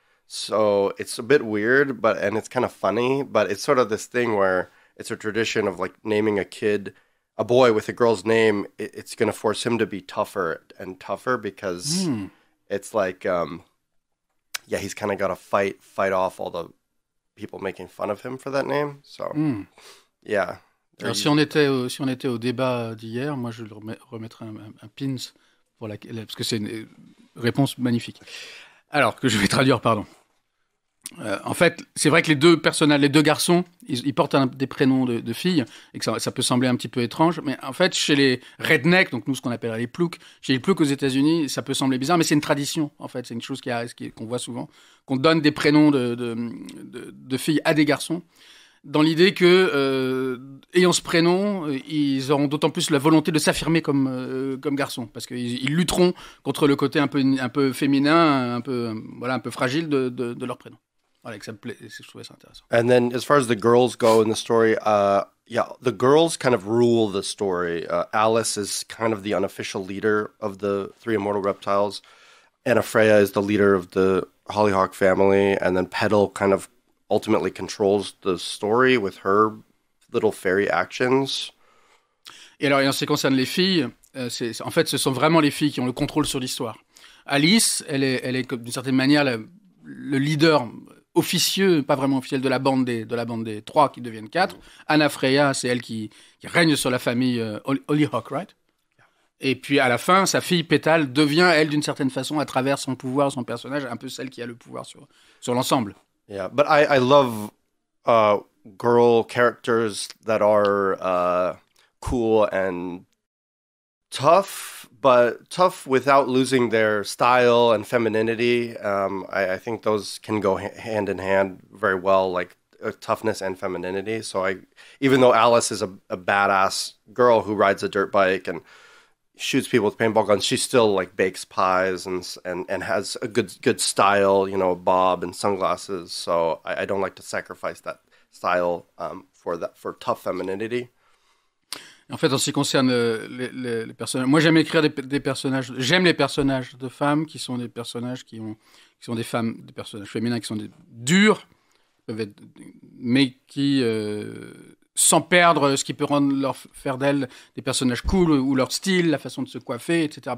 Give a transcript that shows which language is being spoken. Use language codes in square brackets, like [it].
[en] So it's a bit weird, and it's kind of funny, but it's sort of this thing where it's a tradition of like naming a boy with a girl's name. It's going to force him to be tougher and tougher because it's like he's kind of got to fight off all the people making fun of him for that name. So, yeah. [fr] Alors, si on était au débat d'hier, moi, je remettrais un pins parce que c'est une réponse magnifique. Alors, que je vais traduire, pardon. En fait, c'est vrai que les 2 personnages, les 2 garçons, ils portent des prénoms de filles, et que ça peut sembler un petit peu étrange, mais en fait, chez les rednecks, donc nous, ce qu'on appelle les ploucs, chez les ploucs aux États-Unis, ça peut sembler bizarre, mais c'est une tradition, en fait. C'est une chose qu'on voit souvent, qu'on donne des prénoms de filles à des garçons, dans l'idée que, ayant ce prénom, ils auront d'autant plus la volonté de s'affirmer comme garçons, parce qu'ils lutteront contre le côté un peu féminin, un peu fragile de leur prénom. Voilà, que ça me plaît, je trouvais ça intéressant. [en] And then, as far as the girls go in the story, the girls kind of rule the story. Alice is kind of the unofficial leader of the 3 immortal reptiles. Anna Freya is the leader of the Hollyhock family, and then Petal kind of ultimately controls the story with her little fairy actions. [fr] Et alors, en ce qui concerne les filles, en fait, ce sont vraiment les filles qui ont le contrôle sur l'histoire. Alice, elle est d'une certaine manière le leader officieux, pas vraiment officiel, de la bande des 3 qui deviennent 4. Anna Freya, c'est elle qui règne sur la famille Hollyhock, right? Et puis à la fin, sa fille Petal devient, elle, d'une certaine façon, à travers son pouvoir, son personnage, un peu celle qui a le pouvoir sur l'ensemble. [en] Yeah, but I love girl characters that are cool and tough, but tough without losing their style and femininity. I think those can go hand in hand very well, like toughness and femininity. So even though Alice is a badass girl who rides a dirt bike and shoots people with paintball guns, she still like bakes pies and has a good style, bob and sunglasses. So I don't like to sacrifice that style for tough femininity. [fr] En fait, en ce qui concerne les personnages, moi j'aime écrire des personnages. J'aime les personnages de femmes qui sont des personnages qui sont des femmes, des personnages féminins qui sont durs, mais qui sans perdre ce qui peut faire d'elles des personnages cool, ou leur style, la façon de se coiffer, etc.